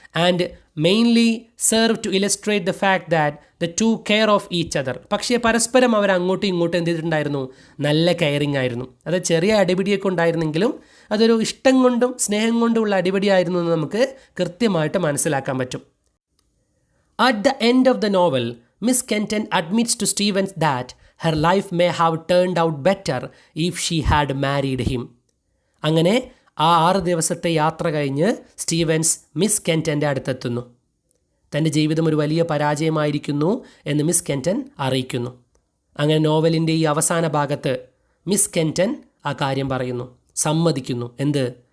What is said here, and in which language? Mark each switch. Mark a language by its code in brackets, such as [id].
[en] And mainly serve to illustrate the fact that the two care of each other. [ml] പക്ഷേ പരസ്പരം അവർ അങ്ങോട്ടും ഇങ്ങോട്ടും എന്ത് ചെയ്തിട്ടുണ്ടായിരുന്നു? നല്ല കെയറിങ് ആയിരുന്നു. അത് ചെറിയ അടിപിടിയൊക്കെ ഉണ്ടായിരുന്നെങ്കിലും അതൊരു ഇഷ്ടം കൊണ്ടും സ്നേഹം കൊണ്ടുമുള്ള അടിപിടിയായിരുന്നു എന്ന് നമുക്ക് കൃത്യമായിട്ട് മനസ്സിലാക്കാൻ പറ്റും. [en] At the end of the novel, Miss Kenton admits to Stevens that her life may have turned out better if she had married him. [ml] അങ്ങനെ ആ 6 ദിവസത്തെ യാത്ര കഴിഞ്ഞ് സ്റ്റീവൻസ് മിസ് കെൻറ്റൻ്റെ അടുത്തെത്തുന്നു. തൻ്റെ ജീവിതം ഒരു വലിയ പരാജയമായിരിക്കുന്നു എന്ന് മിസ് കെൻറ്റൻ അറിയിക്കുന്നു. അങ്ങനെ നോവലിൻ്റെ ഈ അവസാന ഭാഗത്ത് മിസ് കെൻറ്റൻ ആ കാര്യം പറയുന്നു, സമ്മതിക്കുന്നു. എന്ത്?